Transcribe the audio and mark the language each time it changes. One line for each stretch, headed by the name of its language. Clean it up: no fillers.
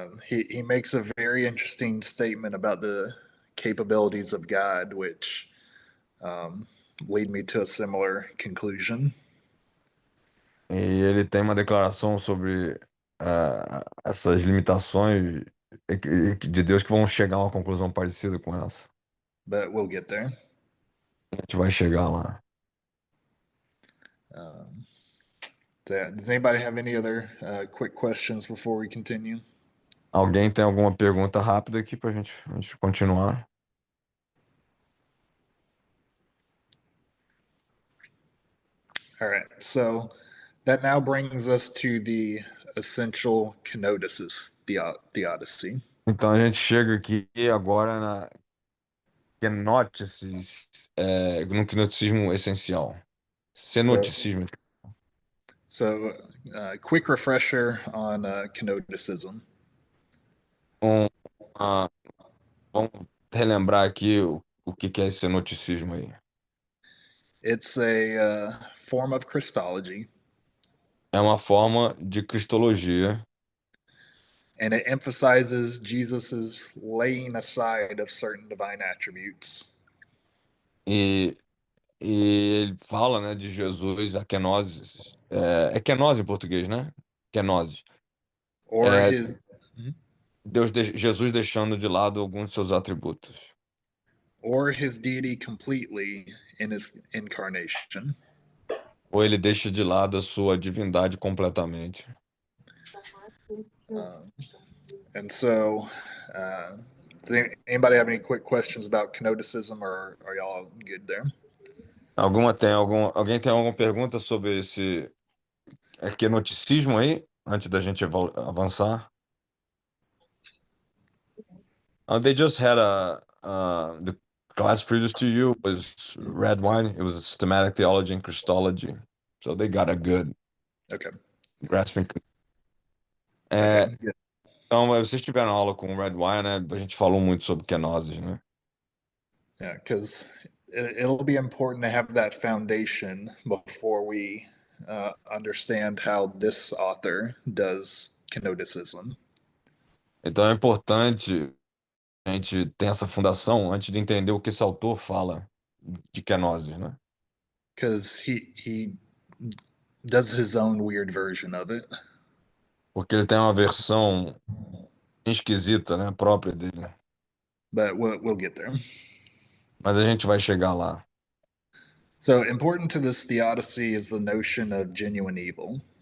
English: He makes a very interesting statement about the capabilities of God, which lead me to a similar conclusion.
Portuguese: E ele tem uma declaração sobre essas limitações de Deus que vão chegar a uma conclusão parecida com essa.
English: But we'll get there.
Portuguese: A gente vai chegar lá.
English: Does anybody have any other quick questions before we continue?
Portuguese: Alguém tem alguma pergunta rápida aqui para a gente continuar?
English: All right, so that now brings us to the essential kenosis theodicy.
Portuguese: Então a gente chega aqui agora na kenoticis, no kenoticismo essencial. Cenoticismo.
English: So, quick refresher on kenoticism.
Portuguese: Vamos relembrar aqui o que que é esse cenoticismo aí?
English: It's a form of Christology,
Portuguese: É uma forma de cristologia
English: and it emphasizes Jesus's laying aside of certain divine attributes,
Portuguese: e, e ele fala, né, de Jesus, a kenosis. É kenose em português, né? Kenosis.
English: or É his
Portuguese: Jesus deixando de lado alguns de seus atributos.
English: or his deity completely in his incarnation.
Portuguese: Ou ele deixa de lado a sua divindade completamente.
English: And so, does anybody have any quick questions about kenoticism, or are y'all good there?
Portuguese: Alguém tem alguma pergunta sobre esse kenoticismo aí, antes da gente avançar?
English: They just had the class previous to you was red wine. It was systematic theology and Christology. So they got a good Okay. grasping. Okay. É, Good.
Portuguese: então, vocês tiveram aula com red wine, né? A gente falou muito sobre kenosis, né?
English: Yeah, because it'll be important to have that foundation before we understand how this author does kenoticism.
Portuguese: Então é importante a gente ter essa fundação antes de entender o que esse autor fala de kenosis, né?
English: Because he does his own weird version of it.
Portuguese: Porque ele tem uma versão esquisita, né? Própria dele.
English: But we'll get there.
Portuguese: Mas a gente vai chegar lá.
English: So important to this theodicy is the notion of genuine evil.